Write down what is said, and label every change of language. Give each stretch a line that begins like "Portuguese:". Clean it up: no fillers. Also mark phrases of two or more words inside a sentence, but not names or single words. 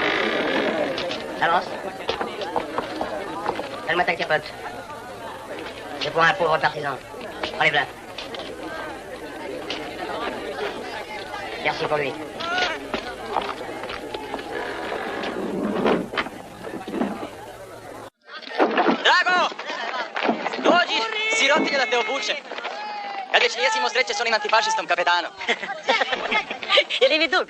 French: Avance. Calme-moi ta capote. C'est pour un pauvre partisan. Enlève-la. Merci pour lui.
Serbian: Drago! Dođi, sirotinja da te obuče. Kad već nijesimo sreće s onim antifašistom, kapetano. Ili mi tu?